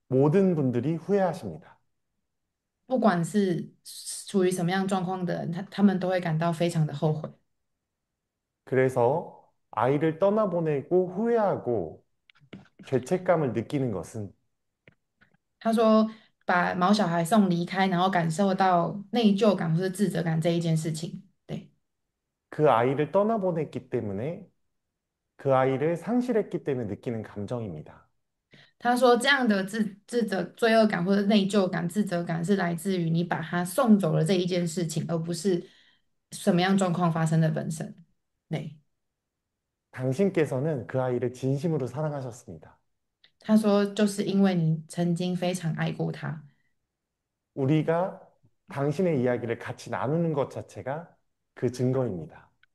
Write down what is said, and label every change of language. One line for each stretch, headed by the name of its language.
Korean: 모든 분들이 후회하십니다.
Chinese: 不管是处于什么样状况的人，他们都会感到非常的后悔。
Korean: 그래서 아이를 떠나보내고 후회하고 죄책감을 느끼는 것은
Chinese: 他说把毛小孩送离开，然后感受到内疚感或是自责感这一件事情。对，
Korean: 그 아이를 떠나보냈기 때문에 그 아이를 상실했기 때문에 느끼는 감정입니다.
Chinese: 他说这样的自责跟内疚感是来自于你把他送走了这一件事情，而不是什么样状况发生的本身。对，
Korean: 당신께서는 그 아이를 진심으로 사랑하셨습니다.
Chinese: 他说就是因为你曾经非常爱过他，
Korean: 우리가 당신의 이야기를 같이 나누는 것 자체가 그 증거입니다.